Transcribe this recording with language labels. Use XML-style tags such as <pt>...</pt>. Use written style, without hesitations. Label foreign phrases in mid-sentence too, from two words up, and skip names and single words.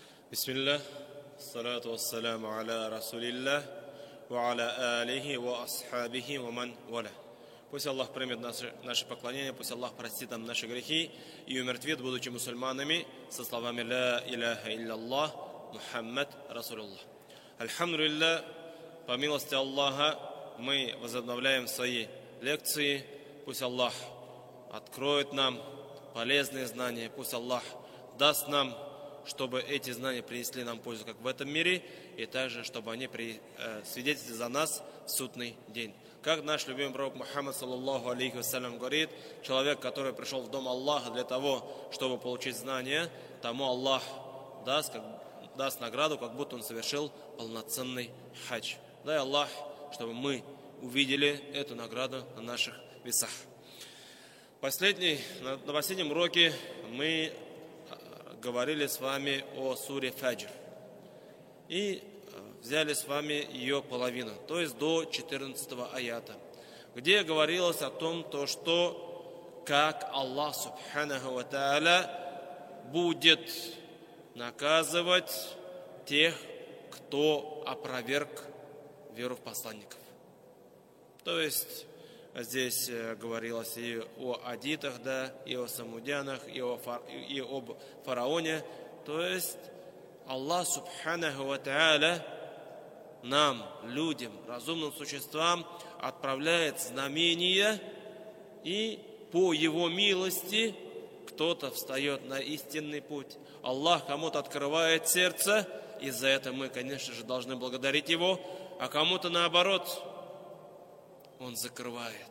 <ar>بسم الله الصلاة والسلام على رسول الله وعلى آله وأصحابه ومن والاه.</ar> <ru>Пусть Аллах примет наше поклонение, пусть Аллах простит нам наши грехи и умертвит, будучи мусульманами, со словами</ru> <ar>«لا إله إلا الله محمد رسول الله».</ar> <ru>Альхамдулиллах, по милости Аллаха, мы возобновляем свои лекции. Пусть Аллах откроет нам полезные знания, пусть Аллах даст нам, чтобы эти знания принесли нам пользу как в этом мире, и также, чтобы они свидетельствовали за нас в судный день. Как наш любимый пророк Мухаммад,</ru> <ar>صلى الله عليه وسلم,</ar> <ru>говорит, человек, который пришел в дом Аллаха для того, чтобы получить знания, тому Аллах даст награду, как будто он совершил полноценный хадж. Дай Аллах, чтобы мы увидели эту награду на наших весах. На последнем уроке мы говорили с вами о суре Фаджр и взяли с вами ее половину, то есть до 14 аята, где говорилось о том, что как Аллах</ru> <ar>سبحانه وتعالى</ar> <ru>будет наказывать тех, кто опроверг веру в посланников. То есть здесь говорилось и о адитах, да, и о самудянах, и об фараоне. То есть Аллах</ru> <ar>سبحانه وتعالى</ar> <ru>нам, людям, разумным существам, отправляет знамения, и по Его милости кто-то встает на истинный путь. Аллах кому-то открывает сердце, и за это мы, конечно же, должны благодарить Его, а кому-то наоборот Он закрывает.</ru>